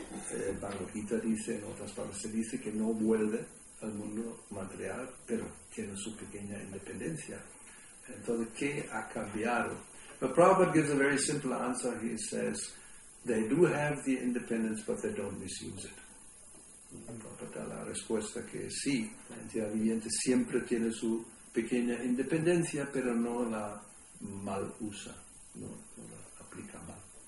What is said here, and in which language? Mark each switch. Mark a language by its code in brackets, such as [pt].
[es] El Bhagavad Gita dice, en otras palabras, se dice que no vuelve al mundo material, pero tiene su pequeña independencia. Entonces, ¿qué ha cambiado? [en] But Prabhupada gives a very simple answer. He says, they do have the independence, but they don't misuse it. [es] Prabhupada da la respuesta que sí, la entidad viviente siempre tiene su pequeña independencia, pero no la mal usa, no la aplica mal.